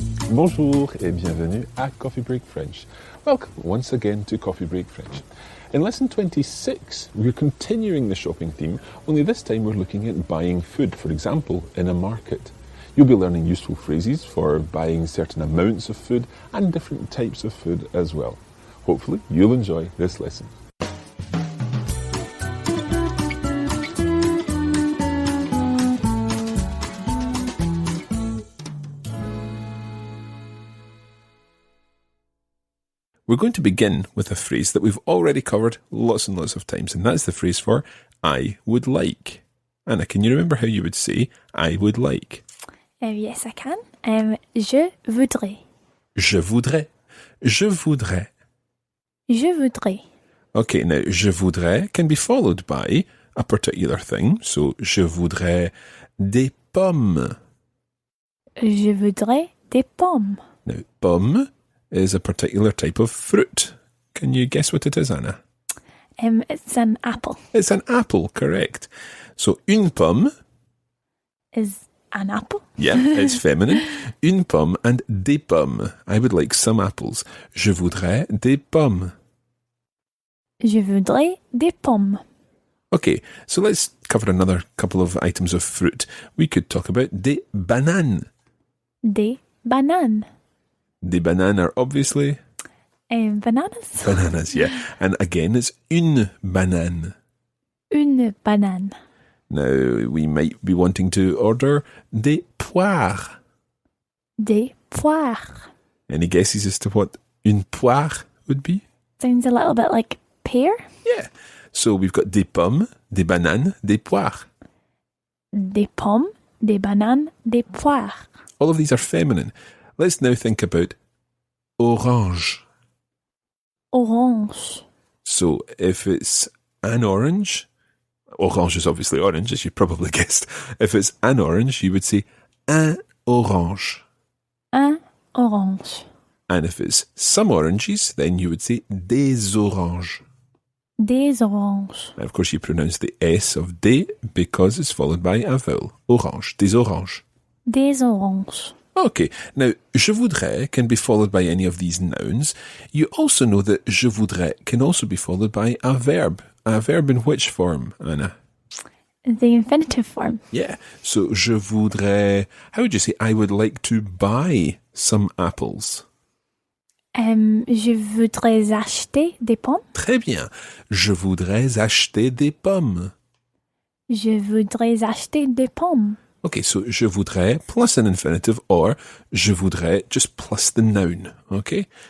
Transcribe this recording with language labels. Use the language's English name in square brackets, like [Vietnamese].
[French] Bonjour et bienvenue à Coffee Break French. [English] Welcome once again to Coffee Break French. In lesson 26, we're continuing the shopping theme, only this time we're looking at buying food, for example, in a market. You'll be learning useful phrases for buying certain amounts of food and different types of food as well. Hopefully, you'll enjoy this lesson. We're going to begin with a phrase that we've already covered lots and lots of times, and that's the phrase for I would like. Anna, can you remember how you would say I would like? Yes, I can. [French] Je voudrais. Je voudrais. Je voudrais. Je voudrais. [English] Okay, now je voudrais can be followed by a particular thing. [French] So, je voudrais des pommes. Je voudrais des pommes. [English] Now, pomme is a particular type of fruit. Can you guess what it is, Anna? It's an apple. It's an apple, correct. So, [French] une pomme [English] Is an apple? Yeah, it's feminine. [French] Une pomme and des pommes. [English] I would like some apples. [French] Je voudrais des pommes. Je voudrais des pommes. [English] Okay, so let's cover another couple of items of fruit. We could talk about [French] des bananes. Des bananes. Des bananes [English] are obviously Bananas. bananas, yeah. And again, it's [French] une banane. Une banane. [English] Now, we might be wanting to order [French] des poires. Des poires. [English] Any guesses as to what [French] une poire [English] would be? Sounds a little bit like pear. Yeah. So we've got [French] des pommes, des bananes, des poires. Des pommes, des bananes, des poires. [English] All of these are feminine. Let's now think about orange. [French] Orange. [English] So if it's an orange, orange is obviously orange, as you probably guessed. If it's an orange, you would say [French] un orange. Un orange. [English] And if it's some oranges, then you would say [French] des oranges. Des oranges. [English] And of course, you pronounce the S of des because it's followed by a vowel. [French] Orange. Des oranges. Des oranges. [English] Okay, now, je voudrais can be followed by any of these nouns. You also know that je voudrais can also be followed by a verb. A verb in which form, Anna? The infinitive form. Yeah, so je voudrais, how would you say, I would like to buy some apples? [French] Je voudrais acheter des pommes. Très bien. Je voudrais acheter des pommes. Je voudrais acheter des pommes. [English] Okay, so je voudrais plus an infinitive or je voudrais just plus the noun, okay?